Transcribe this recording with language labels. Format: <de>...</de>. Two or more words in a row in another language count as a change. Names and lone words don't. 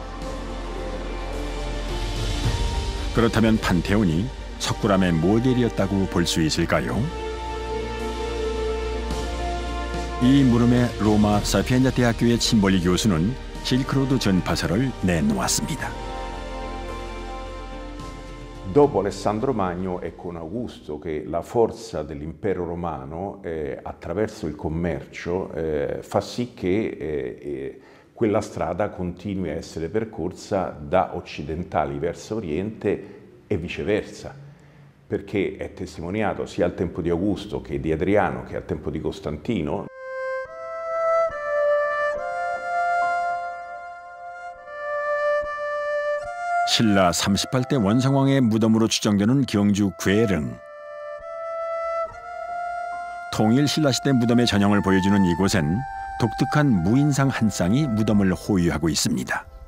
<ko>그렇다면 판테온이 석굴암의 모델이었다고 볼 수 있을까요? 이 물음에 로마 사피엔자 대학교의 침볼리 교수는 실크로드 전파서를 내놓았습니다.</ko> <it>Dopo Alessandro Magno è con Augusto che la forza dell'impero romano attraverso il commercio fa sì che quella strada continui a essere percorsa da occidentali verso oriente e viceversa, perché è testimoniato sia al tempo di Augusto che di Adriano che al tempo di Costantino.</it> <ko>신라 38대 원성왕의 무덤으로 추정되는 경주 괴릉. 통일 신라시대 무덤의 전형을 보여주는 이곳엔 독특한 무인상 한 쌍이 무덤을 호위하고 있습니다.</ko>